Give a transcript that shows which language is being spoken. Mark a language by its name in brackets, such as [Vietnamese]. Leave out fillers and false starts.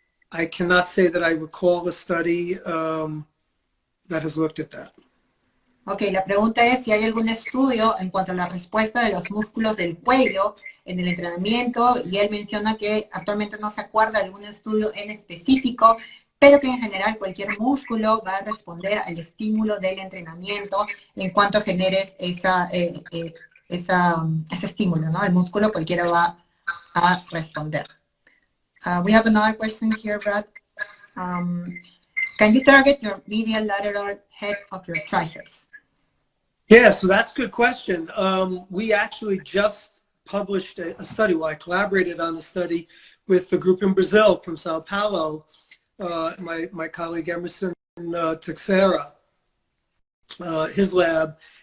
[English] I cannot say that I recall a study that has looked at that. [Spanish] Ok, la pregunta es si hay algún estudio en cuanto a la respuesta de los músculos del cuello en el entrenamiento, y él menciona que actualmente no se acuerda de algún estudio en específico, pero que en general cualquier músculo va a responder al estímulo del entrenamiento en cuanto generes ese estímulo, ¿no? El músculo cualquiera va a responder. [English] We have another question here, Brad. Can you target your medial lateral head of your triceps? Yeah, so that's a good question. We actually just published a study. Well, I collaborated on a study with the group in Brazil from Sao Paulo, my colleague Emerson Teixeira, his lab.